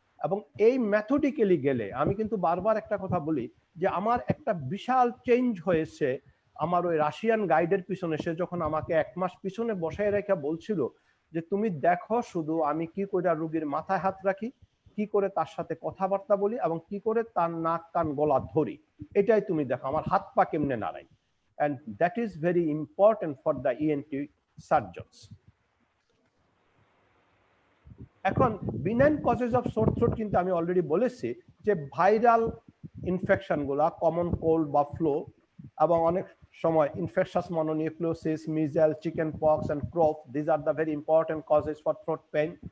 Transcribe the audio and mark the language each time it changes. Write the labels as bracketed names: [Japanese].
[Bangla] এবং এই মেথডিক্যালি গেলে আমি কিন্তু বারবার একটা কথা বলি যে আমার একটা বিশাল চেঞ্জ হয়েছে আমার ওই রাশিয়ান গাইডের পিছনে। সে যখন আমাকে 1 মাস পিছনে বসায় রেখে বলছিল যে তুমি দেখো শুধু আমি কি করে রোগীর মাথায় হাত রাখি, কি করে তার সাথে কথাবার্তা বলি, এবং কি করে তার নাক কান গলা ধরি, এটাই তুমি দেখো, আমার হাত পা কেমনে নাড়াই। [English] And that is very important for the ENT surgeons. [Bangla] এখন [English] benign causes of sore throat [Bangla] কিন্তু আমি অলরেডি বলেছি যে [English] viral infection গুলা, common cold বা flu, [Bangla] এবং অনেক সময় [English] Infectious mononucleosis, measles, chicken pox and croup, this are the very important causes for throat pain.